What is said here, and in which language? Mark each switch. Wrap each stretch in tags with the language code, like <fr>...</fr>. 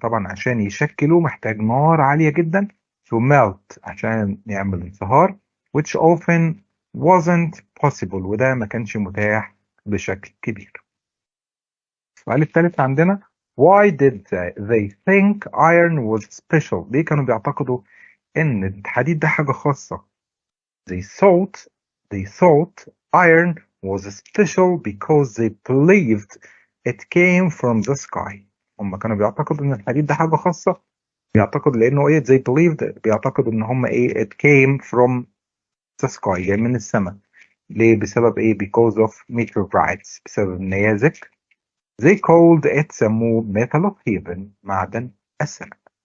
<ar>طبعا عشان يشكلوا محتاج نار عالية جدا</ar> <en>to melt</en> <ar>عشان يعمل انصهار</ar> <en>which often wasn't possible</en> <ar>وده ما كانش متاح بشكل كبير. السؤال الثالث عندنا</ar> <en>why did they think iron was special؟</en> <ar>ليه كانوا بيعتقدوا ان الحديد ده حاجة خاصة؟</ar> <en>they thought iron was special because they believed it came from the sky.</en> <ar>هم كانوا بيعتقدوا ان الحديد ده حاجة خاصة بيعتقد لانه ايه</ar> <en>they believed</en> <ar>بيعتقدوا ان هم ايه</ar> <en>it came from the sky</en> <ar>جاي من السماء. ليه؟ بسبب ايه؟</ar> <en>because of meteorites</en> <ar>بسبب النيازك.</ar> <en>they called it the metal of heaven</en> <ar>معدن السماء.</ar>